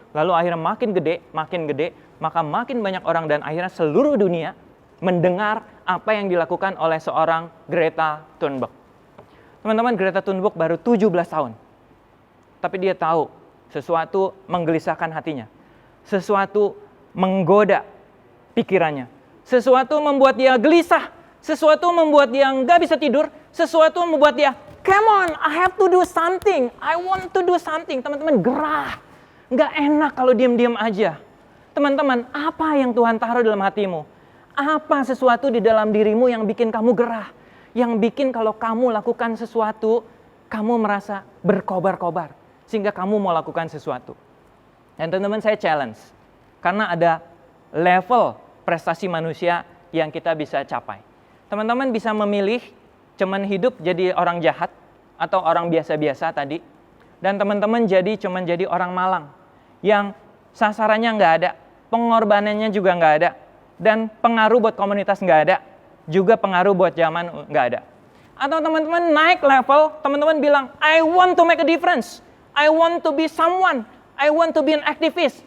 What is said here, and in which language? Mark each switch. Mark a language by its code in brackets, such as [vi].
[id] Lalu akhirnya makin gede, maka makin banyak orang dan akhirnya seluruh dunia mendengar apa yang dilakukan oleh seorang Greta Thunberg. Teman-teman, Greta Thunberg baru 17 tahun. Tapi dia tahu sesuatu menggelisahkan hatinya. Sesuatu menggoda pikirannya. Sesuatu membuat dia gelisah. Sesuatu membuat dia nggak bisa tidur. Sesuatu membuat dia, [en] come on, I have to do something. I want to do something. [id] Teman-teman, gerah. Nggak enak kalau diam-diam aja. Teman-teman, apa yang Tuhan taruh dalam hatimu? Apa sesuatu di dalam dirimu yang bikin kamu gerah? Yang bikin kalau kamu lakukan sesuatu, kamu merasa berkobar-kobar. Sehingga kamu mau lakukan sesuatu. Dan teman-teman, saya challenge. Karena ada level prestasi manusia yang kita bisa capai. Teman-teman bisa memilih cuman hidup jadi orang jahat atau orang biasa-biasa tadi. Dan teman-teman cuman jadi orang malang. Yang sasarannya nggak ada, pengorbanannya juga nggak ada, dan pengaruh buat komunitas nggak ada, juga pengaruh buat zaman nggak ada. Atau teman-teman naik level, teman-teman bilang, [en] I want to make a difference, I want to be someone, I want to be an activist.